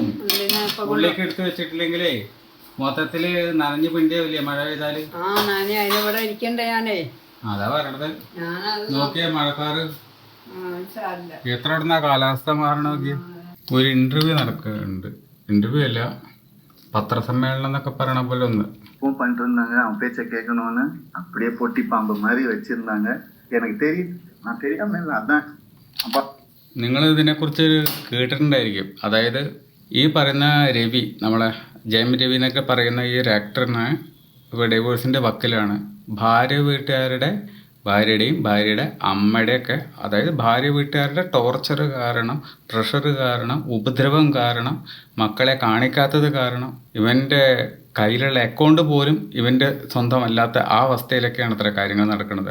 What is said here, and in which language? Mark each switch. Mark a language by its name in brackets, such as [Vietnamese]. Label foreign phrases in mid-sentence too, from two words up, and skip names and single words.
[Malayalam] ഉള്ളിലേക്ക് എടുത്ത് വെച്ചിട്ടില്ലെങ്കിലേ മൊത്തത്തില് നനഞ്ഞു പിണ്ടിയാവില്ലേ മഴ പെയ്താല്? അതാ പറയണത്. നോക്കിയേ മഴക്കാറ് എത്ര ഇടുന്ന കാലാവസ്ഥ മാറണ നോക്കിയ. ഒരു ഇന്റർവ്യൂ നടക്കുന്നുണ്ട്. ഇന്റർവ്യൂ അല്ല, പത്രസമ്മേളനം എന്നൊക്കെ പറയണ പോലെ ഒന്ന്. [Tamil] பண்ணிட்டு இருந்தாங்க. அவன் பேச்சை கேட்கணும்னு அப்படியே பொட்டி பாம்பு மாதிரி வச்சிருந்தாங்க. எனக்கு தெரியும், நான் தெரியாம இல்லை, அதான். அப்பா [Malayalam] നിങ്ങൾ ഇതിനെക്കുറിച്ച് കേട്ടിട്ടുണ്ടായിരിക്കും. അതായത് ഈ പറയുന്ന രവി, നമ്മളെ ജയം രവി എന്നൊക്കെ പറയുന്ന ഈ ഒരു ആക്ടറിന് ഇപ്പോൾ ഡിവോഴ്സിൻ്റെ വക്കിലാണ്. ഭാര്യയുടെയും ഭാര്യയുടെ അമ്മയുടെയൊക്കെ, അതായത് ഭാര്യ വീട്ടുകാരുടെ ടോർച്ചർ കാരണം, പ്രഷർ കാരണം, ഉപദ്രവം കാരണം, മക്കളെ കാണിക്കാത്തത് കാരണം, ഇവൻ്റെ കയ്യിലുള്ള അക്കൗണ്ട് പോലും ഇവൻ്റെ സ്വന്തമല്ലാത്ത ആ അവസ്ഥയിലൊക്കെയാണ് ഇത്ര കാര്യങ്ങൾ നടക്കുന്നത്.